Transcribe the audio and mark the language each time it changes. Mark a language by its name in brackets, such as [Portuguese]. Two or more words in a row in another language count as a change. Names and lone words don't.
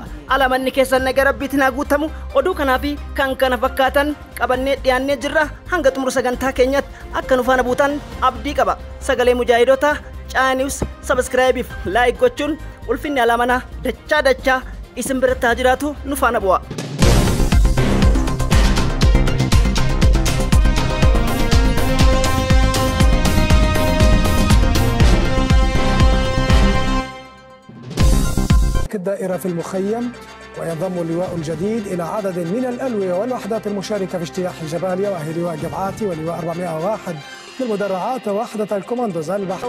[Oromo] Alamanni keessan nagaa rabbiitti naa guutamu oduu kanaa fi kan kana fakkaatan qabannee dhiyaannee jirra hanga xumura sagantaa keenyatti akka nu faana buutan abdii qaba. Sagalee Mujaahidoota Chaaniws sabskiraayibiif laayik gochuun ulfinni alamanaa dachaa isin biratti haa jiraatu nu faana bu'a. [Arabic] الدائرة في المخيم وينضم اللواء الجديد إلى عدد من الألوية والوحدات المشاركة في اجتياح الجباليا وهي لواء جبعاتي ولواء 401 للمدرعات ووحدة الكوماندوز البحرية.